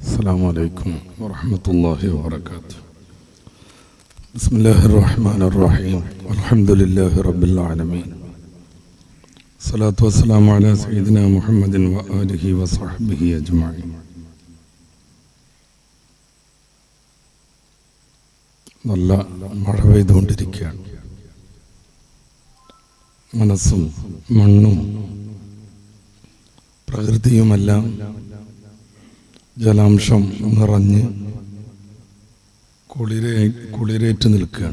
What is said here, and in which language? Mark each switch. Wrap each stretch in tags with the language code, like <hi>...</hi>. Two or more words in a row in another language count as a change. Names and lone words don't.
<ar>السلام عليكم ورحمة الله وبركاته. بسم الله الرحمن الرحيم. والحمد لله رب العالمين. الصلاة والسلام على سيدنا محمد وآله وصحبه أجمعين.</ar> <ml>നല്ല മഴ പെയ്തുകൊണ്ടിരിക്കുകയാണ്. മനസ്സും മണ്ണും പ്രകൃതിയുമെല്ലാം ജലാംശം നിറഞ്ഞ് കുളിരേറ്റ് നിൽക്കുകയാണ്.</ml>